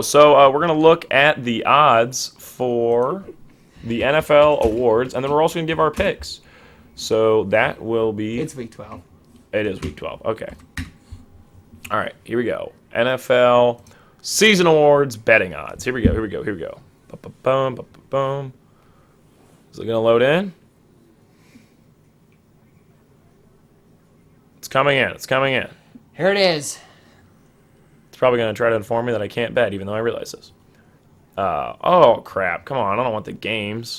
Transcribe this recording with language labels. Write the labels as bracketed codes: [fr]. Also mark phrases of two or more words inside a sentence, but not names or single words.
[en] So we're going to look at the odds for the NFL awards, and then we're also going to give our picks. So that will be... It's week 12. It is week 12. Okay. All right, here we go. NFL season awards betting odds. Here we go. Ba-ba-bum, ba-ba-bum. Is it going to load in? It's coming in. Here it is. It's probably going to try to inform me that I can't bet, even though I realize this. Oh, crap. Come on. I don't want the games.